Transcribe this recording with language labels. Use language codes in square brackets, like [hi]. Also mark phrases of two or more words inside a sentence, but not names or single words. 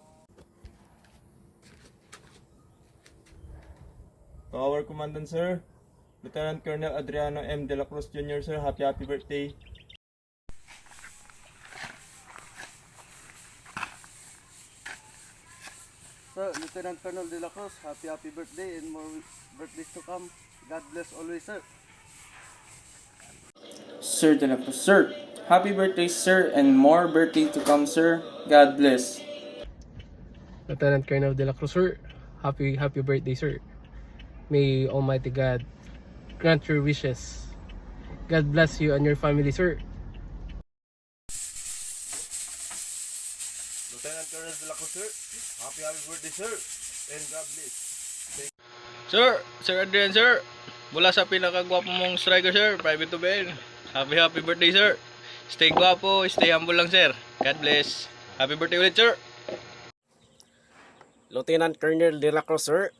[en] To our Commandant, sir, Lieutenant Colonel Adriano M. De La Cruz Jr., sir, happy birthday. Sir, Lieutenant Colonel De La Cruz, happy birthday and more birthdays to come. God bless always, sir. Sir De La Cruz, sir. Happy birthday, sir, and more birthday to come, sir. God bless. Lieutenant Colonel De La Cruz, sir. Happy birthday, sir. May Almighty God grant your wishes. God bless you and your family, sir. Lieutenant Colonel De La Cruz, sir. Happy birthday, sir. And God bless. Sir Adrian, sir. [tl] Mula sa pinakagwapo mong striker, sir, Private Ben. [en] Happy birthday, sir. Stay gwapo, stay humble lang, sir. God bless. Happy birthday ulit, sir. Lieutenant Colonel De La Cruz, sir.